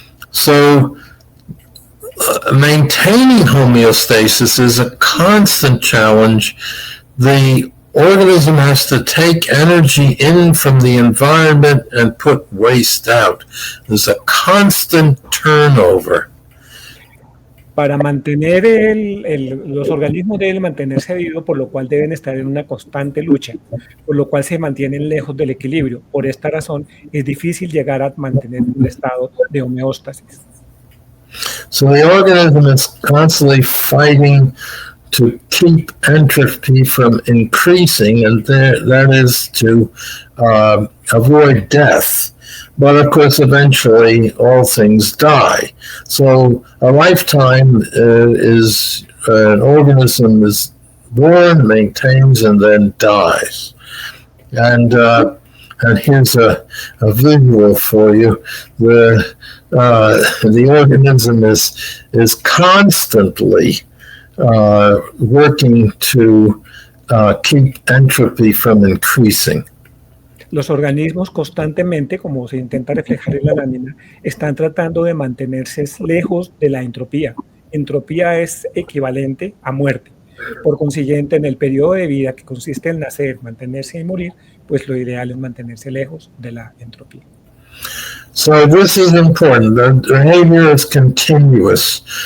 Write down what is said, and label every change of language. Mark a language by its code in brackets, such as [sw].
[en] So maintaining homeostasis is a constant challenge. The organism has to take energy in from the environment and put waste out. There's a constant turnover. [es] Para mantener los organismos deben mantenerse vivos, por lo cual deben estar en una constante lucha, por lo cual se mantienen lejos del equilibrio. Por esta razón es difícil llegar a mantener un estado de homeostasis. [en] So the organism is constantly fighting to keep entropy from increasing, and that is to avoid death. But of course, eventually, all things die. So a lifetime is an organism is born, maintains, and then dies. And here's a visual for you. The organism is constantly working to keep entropy from increasing. [es] Los organismos constantemente, como se intenta reflejar en la lámina, están tratando de mantenerse lejos de la entropía. Entropía es equivalente a muerte. Por consiguiente, en el periodo de vida que consiste en nacer, mantenerse y morir, pues lo ideal es mantenerse lejos de la entropía. [en] So this is important. The behavior is continuous.